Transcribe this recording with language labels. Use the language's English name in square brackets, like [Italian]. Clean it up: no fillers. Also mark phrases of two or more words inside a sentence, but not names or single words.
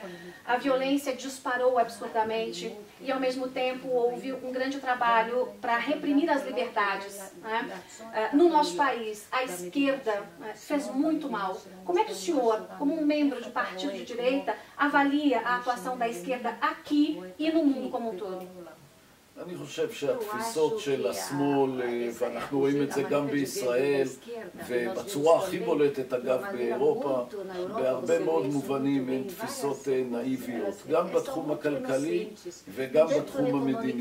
[Portuguese] A violência disparou absurdamente e, ao mesmo tempo, houve um grande trabalho para reprimir as liberdades, né? No nosso país, a esquerda fez muito mal. Como é que o senhor, como um membro de partido de direita, avalia a atuação da esquerda aqui e no mundo como um todo? [Hebrew] אני חושב שהתפיסות של השמאל, ואנחנו רואים את זה גם בישראל, ובצורה הכי בולטת אגב באירופה, בהרבה מאוד מובנים הן תפיסות נאיביות, גם בתחום הכלכלי וגם בתחום המדיני.